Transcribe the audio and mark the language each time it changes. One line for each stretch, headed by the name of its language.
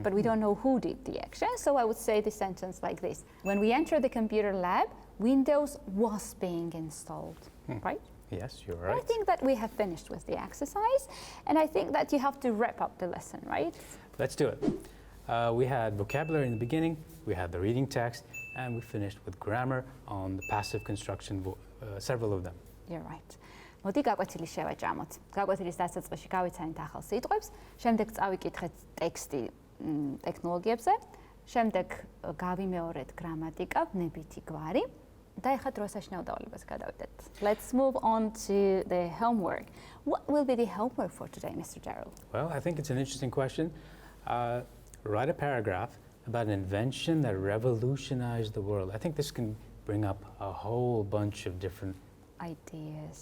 English: But we don't know who did the action. So I would say the sentence like this: when we enter the computer lab, Windows was being installed, right? Yes, you're right. I think that we have finished with the exercise, and I think that you have to wrap up the lesson, right? Let's do it. We had vocabulary in the beginning, we had the reading text, and we finished with grammar on the passive construction, several of them. You're right.
Georgian: მოდი გაკვეთილი შევაჭამოთ. გაკვეთილის დასაწყისში გავიცანით ახალ სიტყვებს, შემდეგ წავიკითხეთ ტექსტი ტექნოლოგიებზე, შემდეგ გავიმეორეთ გრამატიკა, ბნებითი გვარი და ეხლა დროსაშინაო დავალებას გადავიდეთ.
English: Let's move on to the homework. What will be the homework for today, Mr. Derill? Well, I think it's an interesting question. Write a paragraph about an invention that revolutionized the world. I think this can bring up a whole bunch of different Ideas.